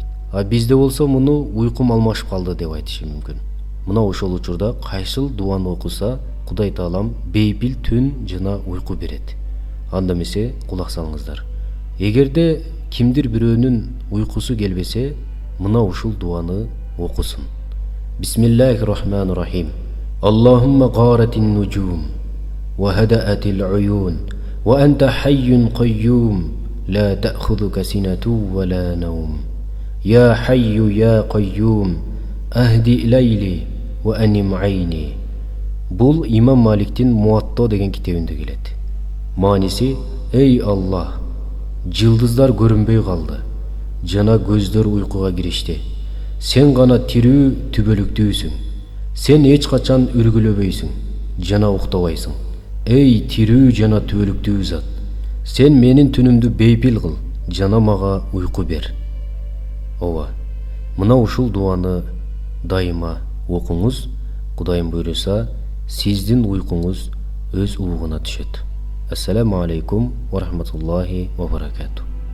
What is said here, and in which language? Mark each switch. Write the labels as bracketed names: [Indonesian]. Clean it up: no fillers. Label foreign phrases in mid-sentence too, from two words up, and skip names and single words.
[Kyrgyz] А бизде болсо муну уйкум алмашып калды деп айтышы мүмкүн. Мына ошол учурда кайсыл дуаны окуса Кудай Таалам бейпил түн жана уйку берет. Анда эмесе кулак салыңыздар. Эгерде кимдир бирөөнүн уйкусу келбесе, мына ушул дуаны окусун. [Arabic] بسم الله الرحمن الرحيم اللهم غارت النجوم وهدأت العيون وأنت حي قيوم لا تأخذك سنة ولا نوم. يا حي يا قيوم أهدئ ليلي وأنم عيني. [Kyrgyz] Бул Имам Маликтин Муатто деген китебинде келет. Мааниси: эй Аллах, жылдыздар көрүнбөй калды, жана көздөр уйкуга киришти. Сен гана тирүү түбөлүктүүсүң. Сен эч качан үргүлөбөйсүң, жана уктабайсың. Эй тирүү жана түбөлүктүү зат, сен менин түнүмдү бейпил кыл, жана мага уйку бер. Ооба, мына ушул дуаны дайыма окуңуз. Кудайым буйруса, сиздин уйкуңуз өз угуна түшөт. [Arabic] السلام عليكم ورحمة الله وبركاته.